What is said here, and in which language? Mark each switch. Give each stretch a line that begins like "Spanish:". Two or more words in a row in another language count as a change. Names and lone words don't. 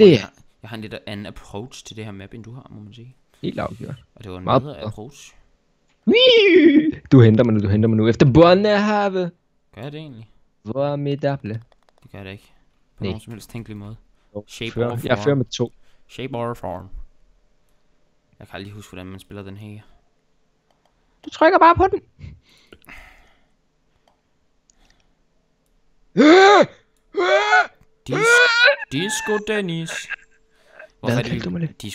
Danish: indrømme, jeg har en lidt anden approach til det her map, end du har, må man sige. Helt afgjort. Og det var en Meget bedre bedre. approach. Wii! Du henter mig nu. Efter børnehave. Gør jeg det egentlig? Hvor er mit æble? Det gør jeg da ikke. På Nej. nogen som helst tænkelig måde.
English: Shape
Danish: Fører.
English: or
Danish: Jeg
English: form.
Danish: fører med 2.
English: Shape or form.
Danish: Jeg kan aldrig huske, hvordan man spiller den her. Du trykker bare på den. Disco Dennis. Hvad er det, kaldte du mig det?